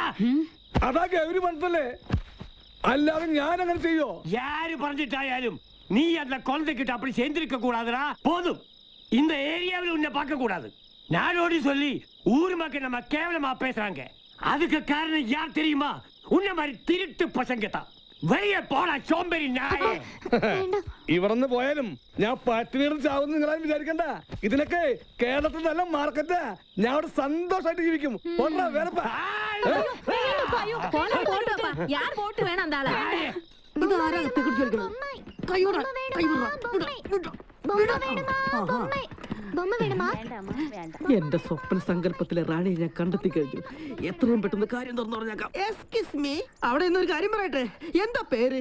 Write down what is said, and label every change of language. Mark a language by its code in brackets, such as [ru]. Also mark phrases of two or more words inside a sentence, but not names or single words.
[ml] അതാ ഗൗരി പറഞ്ഞല്ലേ, അല്ലാതെ ഞാൻ അങ്ങനെ ചെയ്യോ? [ta] யாரு பறந்துட்டாயாலும் நீ அந்த குழந்தைகிட்ட அப்படி சேர்ந்திருக்க கூடாதுடா. போதும், இந்த ஏரியாவில் உன்னை பார்க்க கூடாது. நாடோடி சொல்லி ஊர் மக்கள் நம்ம கேவலமா பேசுறாங்க. அதுக்கு காரணம் யார் தெரியுமா? உன்ன மாதிரி திருட்டு பசங்க தான். வெளியே போടാ சோம்பേരി നായേ. [ml] ഇവിടുന്ന് പോയാലും ഞാൻ പട്ടിണി ചാവുന്ന നിങ്ങളാരും വിചാരിക്കണ്ട. ഇതിനൊക്കെ കേരളത്തിൽ നല്ല മാർക്കറ്റാ. ഞാൻ അവിടെ സന്തോഷമായിട്ട് ജീവിക്കും. വേറെപ്പാ [ta] யார் போட்டு வேணாம் அந்த ஆளை. [ml] എന്റെ സ്വപ്ന സങ്കല്പത്തിലെ റാണി ഞാൻ കണ്ടെത്തി കഴിഞ്ഞു. എത്രയും പെട്ടെന്ന് കാര്യം തുറന്നു പറഞ്ഞേക്കാം. [en] excuse me, [ml] അവിടെ ഇന്നൊരു കാര്യം പറയട്ടെ. എന്താ പേര്?